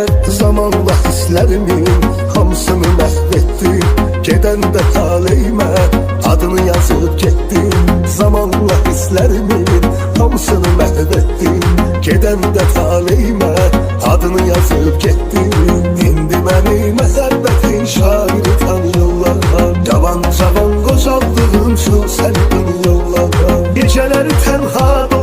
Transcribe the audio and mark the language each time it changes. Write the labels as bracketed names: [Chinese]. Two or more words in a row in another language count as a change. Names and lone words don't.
[Turkish] Zamanla hislerimin hamısını mahvettim. Geden de taleyime adını yazıp gittim. Zamanla hislerimin hamısını mahvettim. Geden de taleyime adını yazıp gittim. [Azerbaijani] İndi məni məhəbbətin şairi tanıyorlar. Cavan cavan qocaldığın üçün səni tanıyorlar. Gecələri tənha